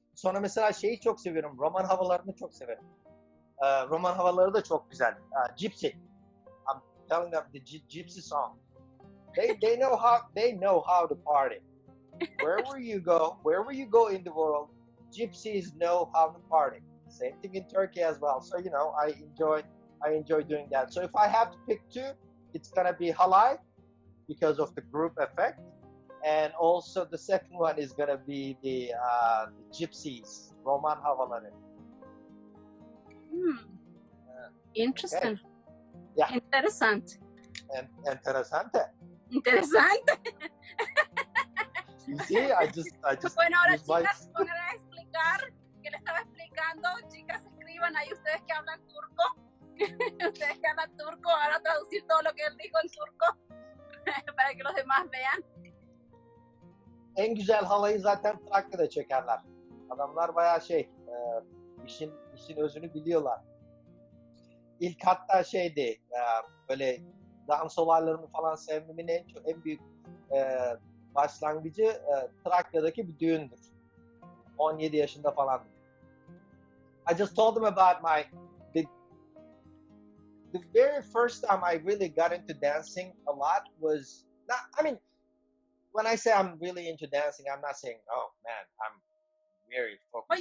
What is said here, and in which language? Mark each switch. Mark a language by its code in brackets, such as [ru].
[tr] Sonra mesela şeyi çok seviyorum. Roman havalarını çok severim. Roman havaları da çok güzel. [en] Gypsy. I'm telling them the gypsy song. They know how to party. Wherever you go in the world, gypsies know how to party. Same thing in Turkey as well. So you know, I enjoy doing that. So if I have to pick two, it's gonna be halay because of the group effect. And also the second one is gonna be the gypsies, [tr] Roman havaları. [en] Interesting. Okay. Yeah. [es] Interesante. Interesante. Interesante. [en] You see, I just [es] Bueno, ahora [en] use my... [es] chicas, pongan a explicar que le estaba explicando. Chicas, escriban ahí ustedes que hablan turco. Ustedes que hablan turco, van a traducir todo lo que él dijo en turco para que los demás vean. [tr] En güzel halayı zaten Trakya'da çekerler. Adamlar bayağı işin özünü biliyorlar. İlk hatta böyle dans olaylarını falan sevmemin en büyük başlangıcı Trakya'daki bir düğündür. 17 yaşında falandım. [en] I just told them about the very first time I really got into dancing a lot was when I say I'm really into dancing, I'm not saying, oh man, I'm very focused.